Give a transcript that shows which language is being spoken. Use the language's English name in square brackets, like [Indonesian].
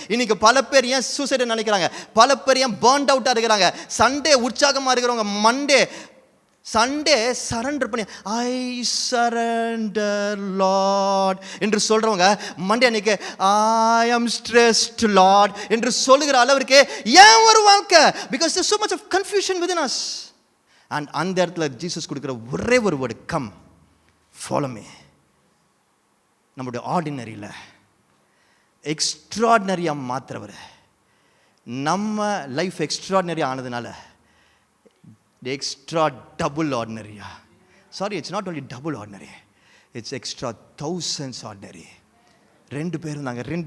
[Tamil] இன்னைக்கு பல பேர் ஏன் சூசைட் நினைக்கிறாங்க, பல பேர் ஏன் பர்ன்ட் அவுட்டாக இருக்கிறாங்க, சண்டே உற்சாகமாக இருக்கிறவங்க சண்டே சரண்டர் பண்ணி [English] I surrender Lord [Tamil] என்று சொல்கிறவங்க மண்டே அன்னைக்கு [English] I am stressed Lord [Tamil] என்று சொல்லுகிற அளவிற்கு ஏன் ஒரு வாழ்க்கை? [English] Because there so much of confusion within us. [Tamil] and அந்த இடத்துல ஜீசஸ் கொடுக்குற ஒரே ஒரு வேர்டு, [English] Come follow me. [Tamil] நம்மளுடைய ஆர்டினரியில் எக்ஸ்ட்ராடினரியாக மாற்றுறவர், [English] நம்ம life extraordinary ஆனதுனால extra double ஆர்டினரியா, sorry, it's not only double ordinary, it's extra thousands ordinary. [Tamil] 2 பேர் வந்தாங்க.